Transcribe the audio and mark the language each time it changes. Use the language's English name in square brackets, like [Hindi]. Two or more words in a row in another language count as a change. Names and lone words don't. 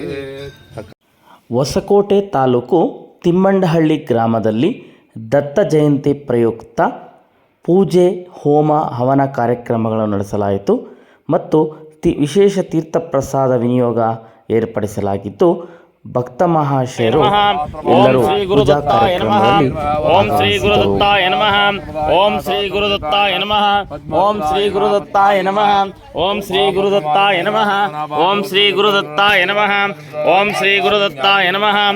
[Kannada] ಹೊಸಕೋಟೆ ತಾಲೂಕು ತಿಮ್ಮಂಡಹಳ್ಳಿ ಗ್ರಾಮದಲ್ಲಿ ದತ್ತ ಜಯಂತಿ ಪ್ರಯುಕ್ತ ಪೂಜೆ ಹೋಮ ಹವನ ಕಾರ್ಯಕ್ರಮಗಳನ್ನು ನಡೆಸಲಾಯಿತು ಮತ್ತು ವಿಶೇಷ ತೀರ್ಥ ಪ್ರಸಾದ ವಿನಿಯೋಗ ಏರ್ಪಡಿಸಲಾಗಿದ್ದು ಭಕ್ತ ಮಹಾಶಯರು ಎಲ್ಲರೂ ಪೂಜಾ ಕಾರ್ಯಕ್ರಮದಲ್ಲಿ [Sanskrit] ಓಂ ಶ್ರೀ ಗುರುದತ್ತಾಯ ನಮಃ ಓಂ ಶ್ರೀ ಗುರುದತ್ತಾಯ ನಮಃ ಓಂ ಶ್ರೀ ಗುರುದತ್ತಾಯ ನಮಃ ಓಂ ಶ್ರೀ ಗುರುದತ್ತಾಯ ನಮಃ ಓಂ ಶ್ರೀ ಗುರುದತ್ತಾಯ ನಮಃ ಓಂ ಶ್ರೀ ಗುರುದತ್ತಾಯ ನಮಃ